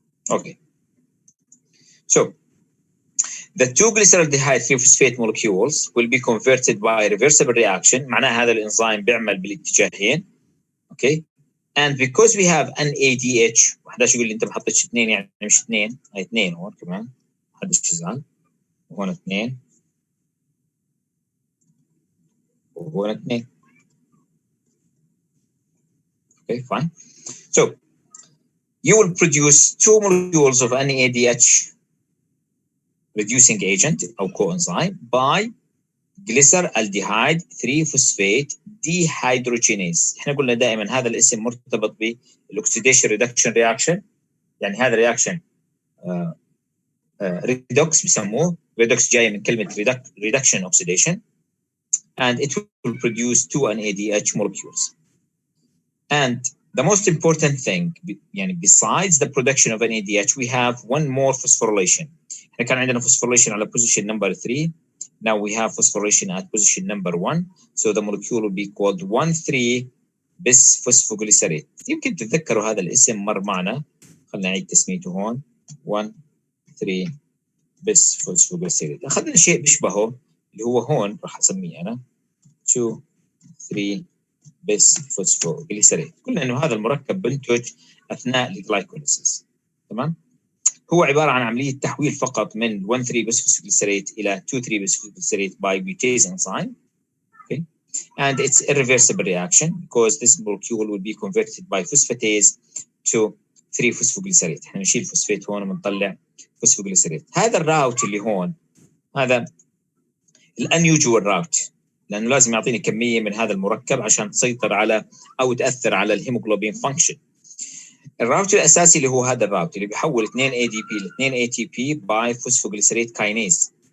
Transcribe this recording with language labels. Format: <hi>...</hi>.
<en>Okay, so the two glyceraldehyde 3-phosphate molecules will be converted by a reversible reaction.</en> <ar>معناها هذا الانزيم بيعمل بالاتجاهين.</ar> <en>Okay, and because we have NADH،</en> <ar>وحداش يقول لي انت ما حطيتش 2 يعني مش 2، هي 2 هون كمان، حدش يزعل، وهون 2 وهون 2.</ar> <en>Okay, fine. So you will produce 2 molecules of NADH reducing agent</en> <ar>أو</ar> <en>coenzyme by glyceraldehyde 3-phosphate dehydrogenase.</en> <ar>احنا قلنا دائما هذا الاسم مرتبط بالاكسيديشن ريدكشن رياكشن، يعني هذا رياكشن ريدوكس بسموه، ريدوكس جاي من كلمة</ar> <en>reduction oxidation, and it will produce 2 NADH molecules. And the most important thing</en> <ar>يعني</ar> <en>besides the production of NADH we have one more phosphorylation.</en> <ar>احنا كان عندنا phosphorylation على position number 3.</ar> <en>Now we have phosphorylation at position number 1. So the molecule will be called 1,3-bisphosphoglycerate.</en> <ar>يمكن تتذكروا هذا الاسم مر معنا، خلينا نعيد تسميته هون 1,3-bisphosphoglycerate. أخذنا شيء بيشبهه اللي هو هون راح أسميه أنا 2,3-bisphosphoglycerate. قلنا إنه هذا المركب بنتج أثناء الجلايكوليسيس. تمام؟ هو عبارة عن عملية تحويل فقط من 1,3-bisphosphoglycerate إلى 2,3-bisphosphoglycerate</ar> <en>by butase enzyme. Okay, and it's irreversible reaction because this molecule will be converted by phosphatase to 3-phosphoglycerate.</en> <ar>احنا نشيل فوسفات هون ونطلع فوسفوغليسريت. هذا الراوت اللي هون هذا الانيوجوال راوت، لأنه لازم يعطيني كمية من هذا المركب عشان تسيطر على أو تأثر على الهيموغلوبين فانكشن. الراوت الاساسي اللي هو هذا الراوت اللي بيحول 2 ADP ل 2 ATP باي فوسفوغليسريت كاينيز.</ar>